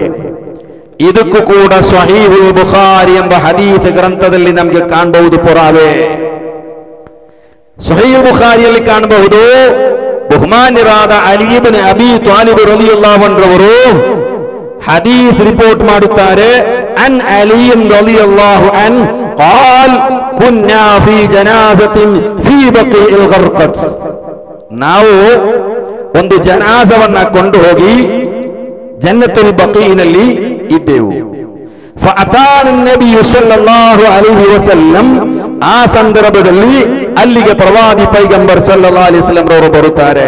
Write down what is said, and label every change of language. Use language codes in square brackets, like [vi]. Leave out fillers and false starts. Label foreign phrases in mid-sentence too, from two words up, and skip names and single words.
[kn] ಇದಕ್ಕೂ ಕೂಡ ಸ್ವಹೀಹುಲ್ ಬುಖಾರಿ ಎಂಬ ಹದೀಸ್ ಗ್ರಂಥದಲ್ಲಿ ನಮಗೆ ಕಾಣಬಹುದು ಪುರಾವೆ. ಸ್ವಹೀಹ್ ಬುಖಾರಿಯಲ್ಲಿ ಕಾಣಬಹುದು, ಬಹುಮಾನ್ಯರಾದ ಅಲಿ ಇಬ್ನ್ ಅಬಿ ತಾಲಿಬ್ [ar] رضي الله عنه [kn] ರವರು ಹದೀಸ್ ರಿಪೋರ್ಟ್ ಮಾಡುತ್ತಾರೆ. [ar] عن علي رضي الله عنه قال كنا في جنازة في بقيع الغرقد. [kn] ನಾವು ಒಂದು ಜನಾಜವನ್ನ ಕೊಂಡು ಹೋಗಿ ಜನ್ನತುಲ್ ಬಕೀನಲ್ಲಿ ಇದ್ದೆವು. [ar] فأتانا نبي صلى الله عليه وسلم, [kn] ಆ ಸಂದರ್ಭದಲ್ಲಿ ಅಲ್ಲಿಗೆ ಪ್ರವಾದಿ ಪೈಗಂಬರ್ [ar] صلى الله عليه وسلم [kn] ರವರು ಬರುತ್ತಾರೆ.